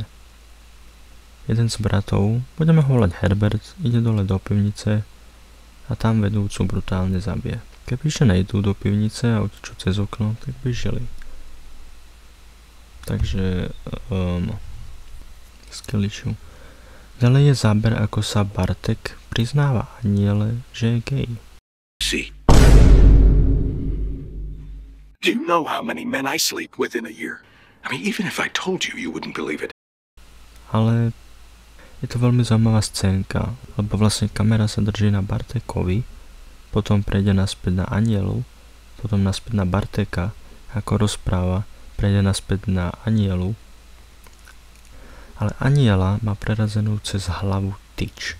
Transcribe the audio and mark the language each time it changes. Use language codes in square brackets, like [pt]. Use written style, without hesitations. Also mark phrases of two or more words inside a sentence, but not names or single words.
[sk] Jeden z bratov, budeme ho volať Herbert, ide dole do pivnice a tam vedúcu brutálne zabije. Kebyže nejdú do pivnice a utečú cez okno, tak by žili. Takže Skiliču. Ďalej je záber, ako sa Bartek priznáva aniele, že je gay. [en] See. Do you know how many men I sleep with in a year? I mean, even if I told you, you wouldn't believe it. [sk] Ale je to veľmi zaujímavá scénka, lebo vlastne kamera sa drží na Bartekovi, potom prejde naspäť na anielu, potom naspäť na Barteka, ako rozpráva, prejde naspäť na anielu, ale aniela má prerazenú cez hlavu tyč.